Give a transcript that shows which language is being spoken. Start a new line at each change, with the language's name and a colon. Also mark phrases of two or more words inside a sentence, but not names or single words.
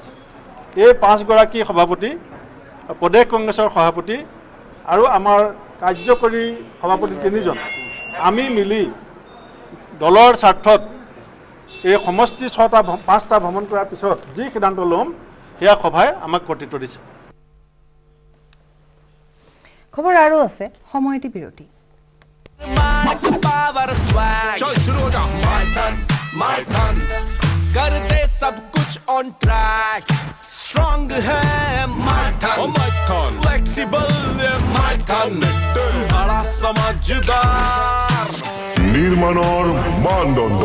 Assamese: এই 5গৰাকী সভাপতি, প্ৰদেশ কংগ্ৰেছৰ সভাপতি আৰু আমাৰ কাৰ্যকৰী সভাপতি 3জন, আমি মিলি দলৰ স্বাৰ্থত এই সমষ্টি 5টা ভ্ৰমণ কৰাৰ পিছত যি সিদ্ধান্ত ল'ম সেয়া সভাই আমাক কৰ্তৃত্ব দিছে। খবৰ আৰু আছে, সময়টি বিৰতি।
Hindi: करते सब कुछ
English: on track
Hindi: स्ट्रॉन्ग है माइथन फ्लेक्सिबल माइथन बड़ा समझदार
Assamese: নির্মাণৰ মানদণ্ড